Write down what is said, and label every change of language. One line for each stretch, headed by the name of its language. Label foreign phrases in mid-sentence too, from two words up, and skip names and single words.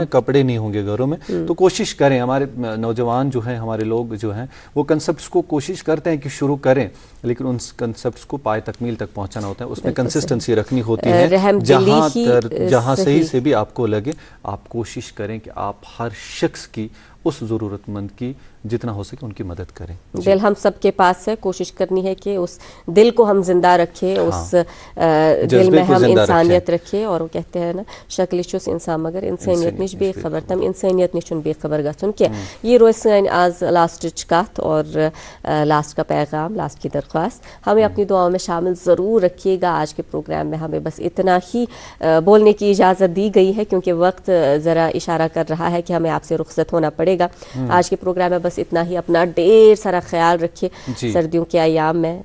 Urdu: کپڑے نہیں ہوں گے گھروں میں، تو کوشش کریں، ہمارے نوجوان جو ہیں، ہمارے لوگ جو ہیں، وہ کانسیپٹس کو کوشش کرتے ہیں کہ شروع کریں، لیکن ان کانسیپٹس کو پائے تکمیل تک پہنچانا ہوتا ہے، اس میں کنسسٹنسی رکھنی ہوتی ہے. جہاں سہی سے بھی آپ کو لگے، آپ کوشش کریں کہ آپ ہر شخص کی، اس ضرورت مند کی جتنا ہو سکے ان کی مدد کریں. دل ہم سب کے پاس ہے, کوشش کرنی ہے کہ اس دل کو ہم زندہ رکھیں, اس دل میں ہم انسانیت رکھیں. اور وہ کہتے ہیں نا
Kashmiri: شکل چھس انسان مگر انسانیت نش بے خبر, تم انسانیت نش بے خبر گھن کیا. یہ روز سن آز لاسٹچ کت
Urdu: اور لاسٹ کا پیغام, لاسٹ کی درخواست, ہمیں اپنی دعاؤں میں شامل ضرور رکھیے گا. آج کے پروگرام میں ہمیں بس اتنا ہی بولنے کی اجازت دی گئی ہے کیونکہ وقت ذرا اشارہ کر رہا ہے کہ ہمیں آپ سے رخصت ہونا پڑے گا. آج کے پروگرام میں بس اتنا ہی. اپنا ڈھیر سارا خیال رکھیے سردیوں کے ایام میں.